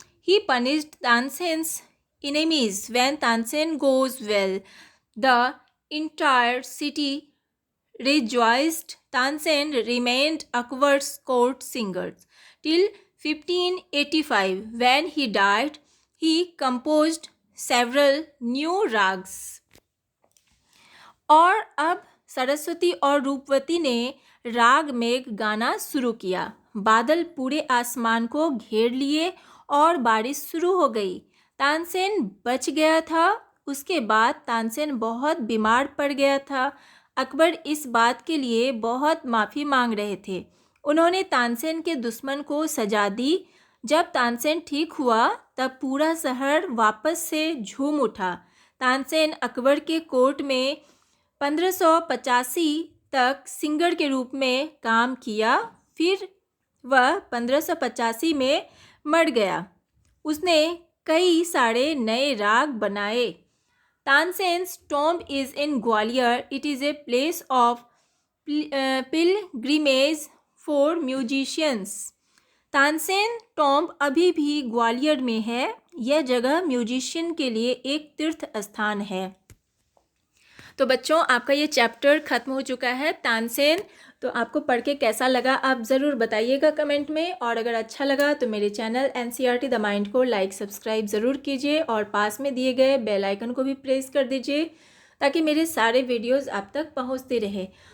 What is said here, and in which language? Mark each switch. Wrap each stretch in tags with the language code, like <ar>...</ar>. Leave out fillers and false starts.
<en>He punished Tansen's enemies. When Tansen goes well, the entire city rejoiced, Tansen remained Akbar's court singer till 1585. When he died, he composed several new rags.</en> <hi>और अब सरस्वती और रूपवती ने राग मेघ गाना शुरू किया। बादल पूरे आसमान को घेर लिए और बारिश शुरू हो गई। तानसेन बच गया था। उसके बाद तानसेन बहुत बीमार पड़ गया था। अकबर इस बात के लिए बहुत माफ़ी मांग रहे थे। उन्होंने तानसेन के दुश्मन को सजा दी। जब तानसेन ठीक हुआ तब पूरा शहर वापस से झूम उठा। तानसेन अकबर के कोर्ट में 1585 तक सिंगर के रूप में काम किया। फिर वह 1585 में मर गया। उसने कई सारे नए राग बनाए।</hi> <en>Tansen's tomb is in Gwalior. It is a place of pilgrimage for musicians.</en> <hi>Tansen tomb अभी भी ग्वालियर में है। यह जगह म्यूजिशियन के लिए एक तीर्थ स्थान है। तो बच्चों, आपका ये चैप्टर ख़त्म हो चुका है तानसेन। तो आपको पढ़ के कैसा लगा आप ज़रूर बताइएगा कमेंट में। और अगर अच्छा लगा तो मेरे चैनल NCERT द माइंड को लाइक सब्सक्राइब ज़रूर कीजिए और पास में दिए गए बेल आइकन को भी प्रेस कर दीजिए ताकि मेरे सारे वीडियोस आप तक पहुंचते रहे।</hi>